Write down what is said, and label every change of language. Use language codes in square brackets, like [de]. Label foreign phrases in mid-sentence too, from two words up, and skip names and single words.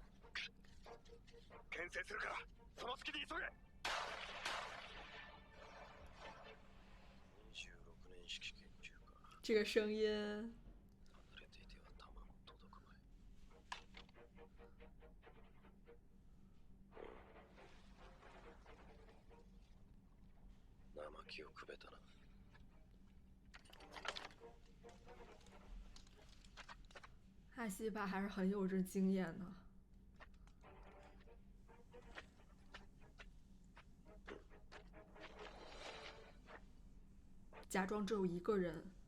[ja] 牽制するからその隙に急げ。26年式研究か。 [zh] 这个声音， [ja] 離れていては弾も届くまい。生木をくべたな。 [zh] 阿西帕还是很有这经验的。假装只有一个人。